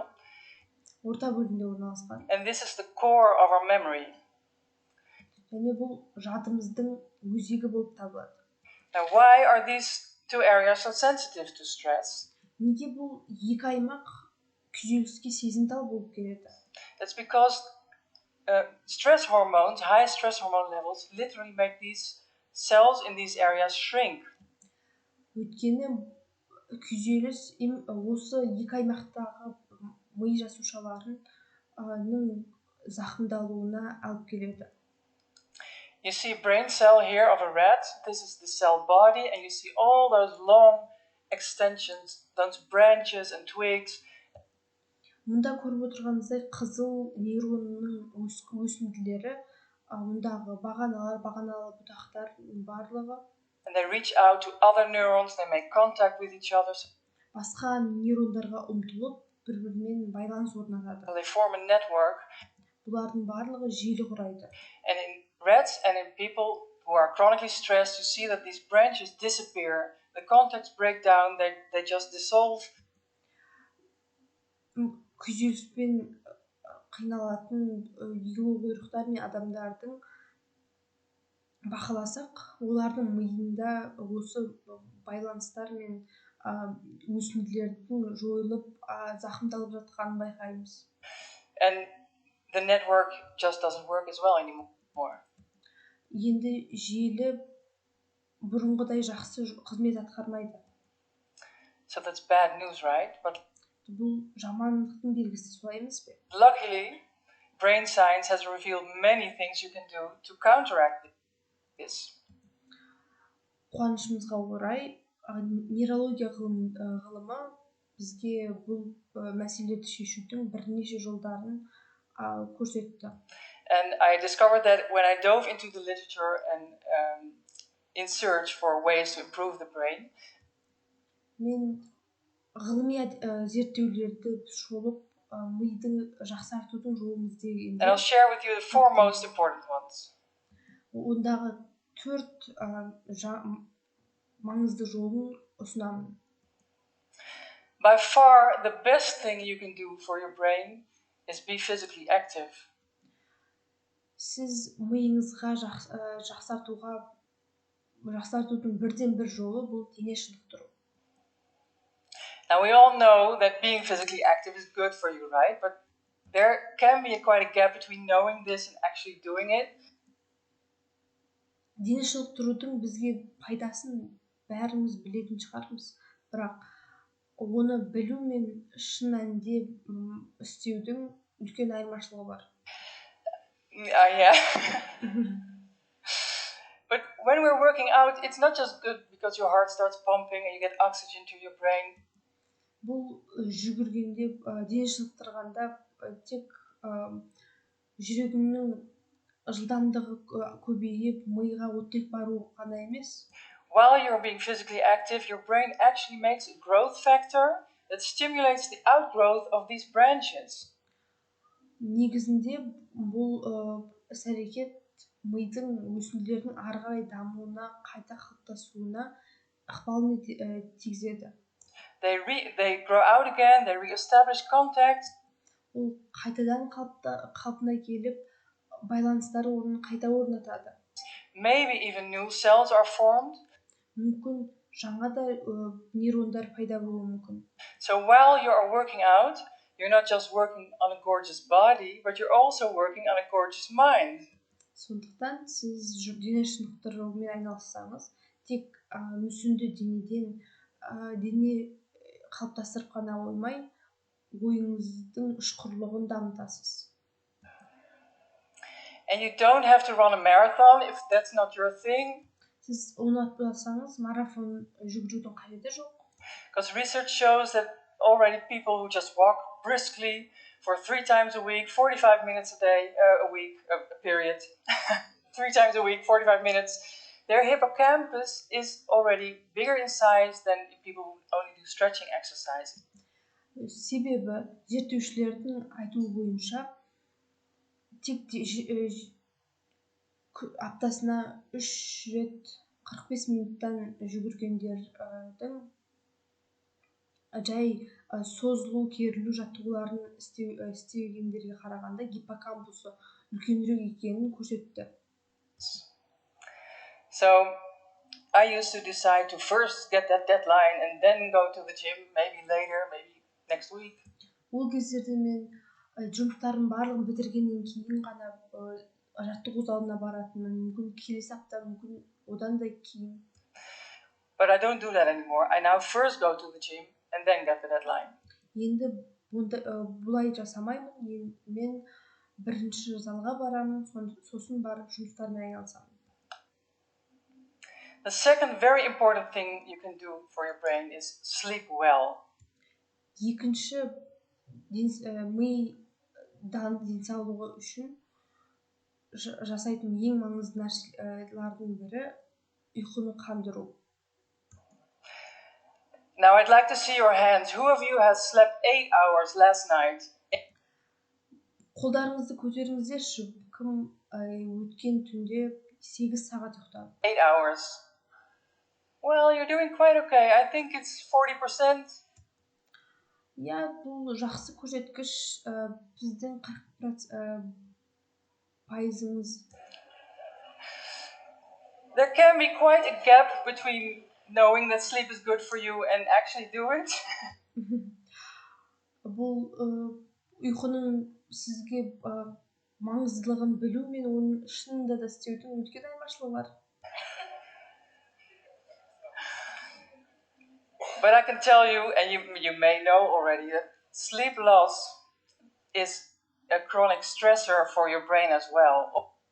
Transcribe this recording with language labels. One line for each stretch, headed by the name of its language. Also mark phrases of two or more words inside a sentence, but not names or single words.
Kazakh: Орта бөлігінде орналасқан.
English: And this is the core of our memory.
Kazakh: Және бұл жадымыздың өзегі болып табылады.
English: Now, why are these two areas so sensitive to stress?
Kazakh: Неге бұл екі аймақ күйзеліске сезімтал болып келеді?
English: That's because stress hormones, high stress hormone levels, literally make these cells in these areas shrink.
Kazakh: Өйткені күйзеліс осы екі аймақтағы ми жасушаларының зақымдалуына алып келеді.
English: You see a brain cell here of a rat. This is the cell body, and you see all those long extensions, those branches and twigs.
Kazakh: Мұнда көріп отырғанымыздай қызыл нейронның өсінділері, мұндағы бағаналы бұтақтар барлығы.
English: And they reach out to other neurons. They make contact with each other.
Kazakh: Басқа нейрондарға ұмтылып, бір-бірімен байланыс орнатады.
English: So they form a network.
Kazakh: Бұлардың барлығы желі құрайды.
English: And in rats and in people who are chronically stressed, you see that these branches disappear. The contacts break down. They just dissolve.
Kazakh: Күйзеліспен қиналатын егеуқұйрықтар мен адамдардың бақыласақ, олардың миында осы байланыстар мен өсінділердің жойылып, зақымдалып жатқанын байқаймыз.
English: And the network just doesn't work as well anymore.
Kazakh: Енді желі бұрынғыдай жақсы қызмет атқармайды.
English: So that's bad news, right? But
Kazakh: бұл жамандықтың белгісі, солай емес пе?
English: Luckily, brain science has revealed many things you can do to counteract this.
Kazakh: Қуанышымызға орай, нейрология ғылымы бізге бұл мәселелерді шешудің бірнеше жолдарын көрсетті.
English: And I discovered that when I dove into the literature and in search for ways to improve the brain,
Kazakh: мен ғылыми зерттеулерді шолып, миды жақсартудың жолын іздегенде,
English: and I'll share with you the four most important ones.
Kazakh: Ондағы 4 маңызды жолын ұсынамын.
English: By far, the best thing you can do for your brain is be physically active.
Kazakh: Сіз миыңызға жақсартудың бірден бір жолы бұл дене шынықтыру.
English: Now we all know that being physically active is good for you, right? But there can be quite a gap between knowing this and actually doing it.
Kazakh: Дене шынықтырудың бізге пайдасын бәріміз білетін шығармыз, бірақ оны білу мен шын мәнінде істеудің үлкен айырмашылығы бар.
English: Yeah. But when we're working out, it's not just good because your heart starts pumping and you get oxygen to your brain.
Kazakh: Бұл жүгіргенде, дене шынықтырғанда тек жүрегіңнің жылдамдығы көбейіп, миға оттек бару ғана емес.
English: While you're being physically active, your brain actually makes a growth factor that stimulates the outgrowth of these branches.
Kazakh: Негізінде бұл іс-әрекет мидың өсінділердің ары қарай дамуына, қайта қалыптасуына ықпалын тигізеді.
English: They grow out again, they reestablish contact.
Kazakh: Ол қайтадан қалпына келіп, байланыстар қайта орнатады.
English: Maybe even new cells are formed.
Kazakh: Мүмкін жаңа да нейрондар пайда болуы мүмкін.
English: So while you are working out, you're not just working on a gorgeous body, but you're also working on a gorgeous mind.
Kazakh: Сондықтан сіз дене шынықтырумен айналыссаңыз, тек мүсінді денеден дене қалыптастырып қана қоймай, ойыңыздың ұшқырлығын дамытасыз.
English: And you don't have to run a marathon if that's not your thing.
Kazakh: Сіз ұнатпасаңыз, марафон жүгірудің қажеті жоқ.
English: Because research shows that already people who just walk briskly for 3 times a week, 45 minutes a day, a week, a period, 3 times a week, 45 minutes, their hippocampus is already bigger in size than people who only do stretching exercises.
Kazakh: Себебі зерттеушілердің айтуы бойынша тек аптасына 3 рет 45 минуттан жүгіргендердің жай созылу, керілу жаттығуларын істегендерге қарағанда гиппокампусы үлкенірек екенін көрсетті.
English: So I used to decide to first get that deadline and then go to the gym, maybe later, maybe next week.
Kazakh: Ол кездерде мен жұмыстардың барлығын бітіргеннен кейін ғана жаттығу залына баратынмын, мүмкін келесі апта, мүмкін одан да кейін.
English: But I don't do that anymore. I now first go to the gym and then get the deadline.
Kazakh: Енді бұлай жасамаймын. Мен бірінші залға барамын, сосын барып жұмыстармен айналысамын.
English: The second very important thing you can do for your brain is sleep well.
Kazakh: Екінші ми денсаулығы үшін жасайтын ең маңызды нәрселердің бірі ұйқыны қандыру.
English: Now I'd like to see your hands. Who of you has slept 8 hours last night?
Kazakh: Қолдарыңызды көтеріңіздерші. Кім өткен түнде 8 сағат ұйықтады?
English: 8 hours. Well, you're doing quite okay. I think it's 40%.
Kazakh: Я, бұл жақсы көрсеткіш. Біздің 40% пайызымыз.
English: There can be quite a gap between knowing that sleep is good for you and actually do it.
Kazakh: Бұл ұйқының сізге маңыздылығын білу мен оның шынында да істеудің үлкен айырмашылығы бар.
English: But I can tell you, and you may know already, that sleep loss is a chronic stressor for your brain as well.